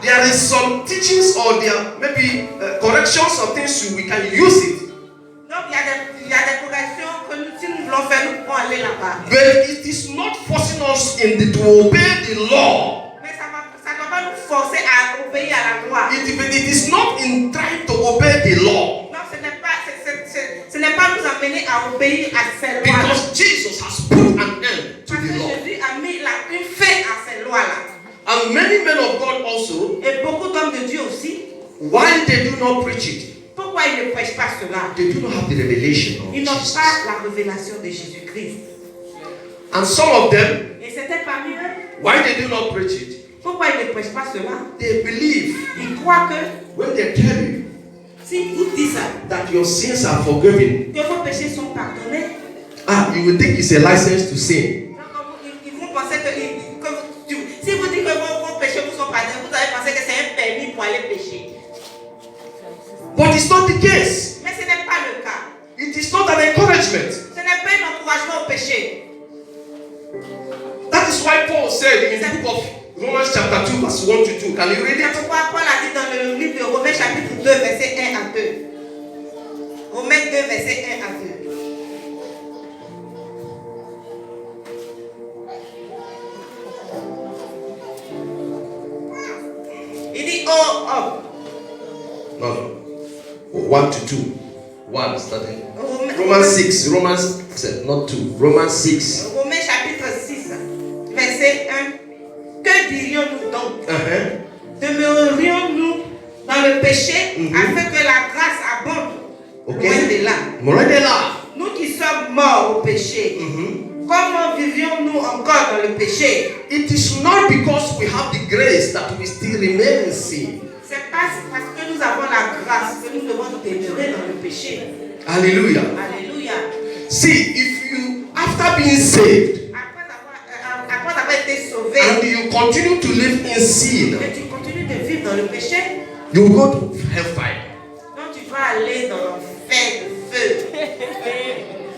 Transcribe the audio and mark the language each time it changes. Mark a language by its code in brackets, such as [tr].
[en] There is some teachings or there maybe corrections or things we can use it. [fr] Donc il y a des corrections que nous, si nous voulons faire, nous pouvons aller là-bas. [en] But it is not forcing us to obey the law. [fr] Mais ça ne doit pas nous forcer à obéir à la loi. [en] It is not in trying to obey the law. [fr] Non, ce n'est pas nous amener à obéir à ces lois. [en] Because Jesus has put an end to [fr] Parce que [en] the law. [fr] Jésus a mis une fin à ces lois-là. [en] And many men of God also, [fr] Et beaucoup d'hommes de Dieu aussi, [en] why they do not preach it? [fr] pourquoi ils ne prêchent pas cela? [en] They do not have the revelation of [fr] Ils n'ont [en] Jesus. [fr] pas la révélation de Jésus-Christ. [en] And some of them, [fr] Et c'était parmi eux. [en] why they do not preach it? [fr] Pourquoi ils ne prêchent pas cela? [en] They believe [fr] Ils croient que [en] when they tell you [fr] si vous dites ça, [en] that your sins are forgiven, [fr] que vos péchés sont pardonnés, [en] you will think it's a license to sin. [fr] ils vont penser que si vous dites que vos péchés vous sont pardonnés, vous allez penser que c'est un permis pour aller pécher. [en] But it's not the case. [fr] Mais ce n'est pas le cas. [en] It is not an encouragement. [fr] Ce n'est pas un encouragement au péché. [en] That is why Paul said in the book of Romans chapter 2 verse 1 to 2. Can you read [fr] C'est [en] it? [fr] pourquoi Paul a dit dans le livre de Romains chapitre 2 verset 1 à 2. Romains 2 verset 1 à 2. Il dit oh homme. [en] No. 1 to 2. 1 starting. Romans 6. Romans 7, not 2. Romans 6. [fr] Romains chapitre 6 verset 1. Que dirions-nous donc? Demeurerions-nous dans le péché afin que la grâce abonde? [en] Okay. [fr] Loin de là. Nous qui sommes morts au péché, comment vivions-nous encore dans le péché? [en] It is not because we have the grace that we still remain in sin. [fr] C'est pas parce que nous avons la grâce que nous devons demeurer dans le péché. [en] Hallelujah. [fr] Alléluia. [en] See, if you, after being saved, [fr] Après avoir été sauvé, [en] and you continue to live in sin, [fr] et tu continues de vivre dans le péché, [en] you go to hellfire. [fr] donc tu vas aller dans l'enfer de feu.